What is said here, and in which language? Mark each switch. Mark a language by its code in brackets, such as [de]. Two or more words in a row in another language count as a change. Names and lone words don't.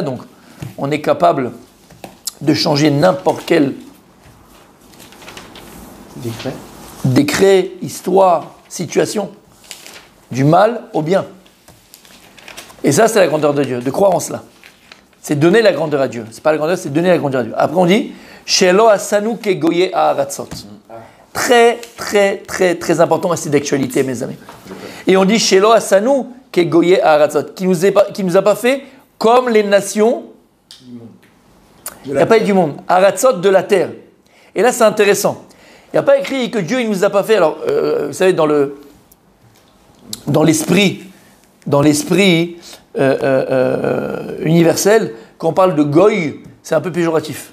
[fr] Donc, on est capable de changer n'importe quel décret, histoire, situation, du mal au bien. Et ça, c'est la grandeur de Dieu, de croire en cela. C'est donner la grandeur à Dieu. C'est pas la grandeur, c'est donner la grandeur à Dieu. Après, on dit [he] שלא עשנו כגויי הארצות. [fr] Très, très, très, très important, et c'est d'actualité, mes amis. Et on dit [he] שלא עשנו כגויי הארצות, [fr] qui nous a pas fait comme les nations. Il n'y a pas eu du monde. Ha'aratzot de la terre. Et là, c'est intéressant. Il n'y a pas écrit que Dieu, il nous a pas fait. Alors, vous savez, dans l'esprit universel, quand on parle de goy, c'est un peu péjoratif.